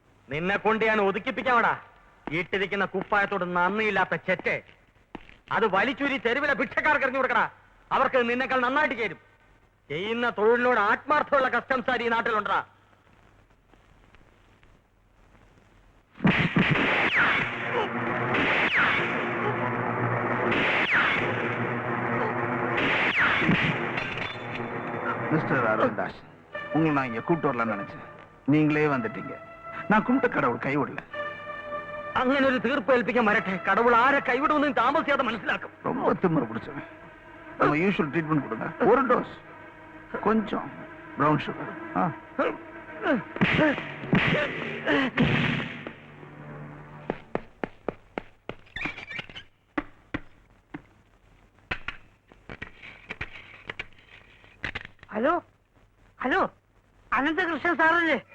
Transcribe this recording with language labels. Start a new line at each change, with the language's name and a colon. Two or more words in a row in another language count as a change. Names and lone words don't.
Malayalam: നിന്നെ കൊണ്ട് ഞാൻ ഒതുക്കിപ്പിക്കാവടാ. ഇട്ടിരിക്കുന്ന കുപ്പായത്തോട് നന്ദിയില്ലാത്ത ചെറ്റ്. അത് വലിച്ചൂരി തെരുവിലെ ഭിക്ഷക്കാർക്ക് എറിഞ്ഞു കൊടുക്കടാ. അവർക്ക് നിന്നെക്കാൾ നന്നായിട്ട് ചേരും. ചെയ്യുന്ന തൊഴിലിനോട് ആത്മാർത്ഥമുള്ള കസ്റ്റംസാരി ഈ നാട്ടിലുണ്ടാ.
Tamil: மிஸ்டர் அருள்தாஸ், உங்களை நான் இங்க கூப்பிட்டு வரலாம்னு நினைச்சேன். நீங்களே வந்துட்டீங்க. நான் கும்பிட்ட கடவுள் கைவிடல.
Malayalam: അങ്ങനെ ഒരു തീർപ്പ് ഏൽപ്പിക്കാൻ വരട്ടെ. കടവുൾ ആരെ കൈവിടുമെന്ന് താമസിയാതെ മനസ്സിലാക്കും.
Tamil: ரொம்ப திமிரு பிடிச்சவன். நம்ம
English: usual treatment
Tamil: கொடுங்க. ஒரு டோஸ், கொஞ்சம்
English: brown sugar. Hello hello,
Malayalam: അനന്തകൃഷ്ണൻ സാറല്ലേ?